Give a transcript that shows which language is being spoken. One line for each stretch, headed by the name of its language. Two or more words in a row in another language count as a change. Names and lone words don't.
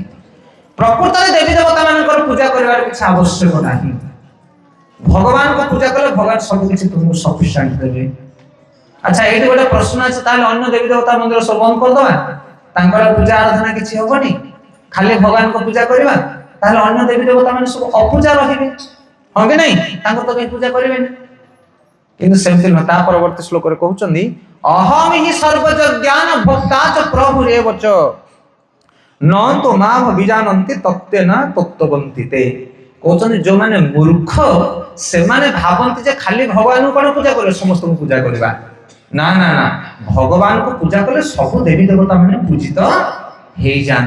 Odia: ପ୍ରକୃତରେ ଦେବୀ ଦେବତା ମାନଙ୍କର ପୂଜା କରିବାର କିଛି ଆବଶ୍ୟକ ନାହିଁ। ଭଗବାନଙ୍କୁ ପୂଜା କଲେ ଭଗବାନ ସବୁ କିଛି ତୁମକୁ ସଫିସିଏଣ୍ଟ ଦେବେ। ଆଚ୍ଛା, ଏଇଠି ଗୋଟେ ପ୍ରଶ୍ନ ଅଛି, ତାହେଲେ ଅନ୍ୟ ଦେବୀ ଦେବତା ମନ୍ଦିର ସବୁ ବନ୍ଦ କରିଦବା? ତାଙ୍କର ପୂଜା ଆରାଧନା କିଛି ହବନି, ଖାଲି ଭଗବାନଙ୍କ ପୂଜା କରିବା? ତାହଲେ ଅନ୍ୟ ଦେବୀ ଦେବତା ମାନେ ସବ ଅପୂଜା ରହିବେ ହଁ କି ନାଇଁ ତାଙ୍କର ତ କେହି ପୂଜା କରିବେନି କିନ୍ତୁ ସେମିତି ନୁହେଁ ତା ପରବର୍ତ୍ତୀ ଶ୍ଲୋକରେ କହୁଛନ୍ତି
Sanskrit: ଅହମ୍ ହି ସର୍ବଯଜ୍ଞାନ ଭକ୍ତା ଚ ପ୍ରଭୁରେବ ଚ ନ ତୁ ମା ବିଜାନନ୍ତି ତତ୍ତ୍ୱେନ ତତ୍ତ୍ୱବନ୍ତି ତେ
Odia: କହୁଛନ୍ତି ଯୋଉମାନେ ମୂର୍ଖ ସେମାନେ ଭାବନ୍ତି ଯେ ଖାଲି ଭଗବାନଙ୍କୁ କଣ ପୂଜା କରିବେ ସମସ୍ତଙ୍କୁ ପୂଜା କରିବା ନା ନା ନା ଭଗବାନଙ୍କୁ ପୂଜା କଲେ ସବୁ ଦେବୀ ଦେବତା ମାନେ ପୂଜିତ ହେଇଯାଆନ୍ତି